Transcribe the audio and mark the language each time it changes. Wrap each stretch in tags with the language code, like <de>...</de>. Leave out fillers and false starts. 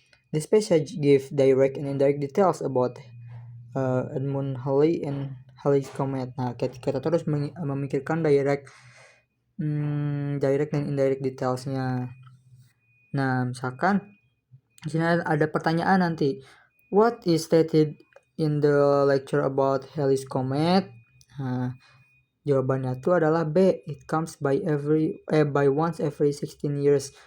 <en>This passage gives direct and indirect details about Edmund Halley and Halley's Comet.</en> <id>Nah, kita terus memikirkan direct dan indirect detailsnya. Nah, misalkan di sini ada pertanyaan nanti.</id> <en>What is stated in the lecture about Halley's Comet?</en> <id>Nah, jawabannya itu adalah B.</id> <en>It comes by once every 16 years.</en>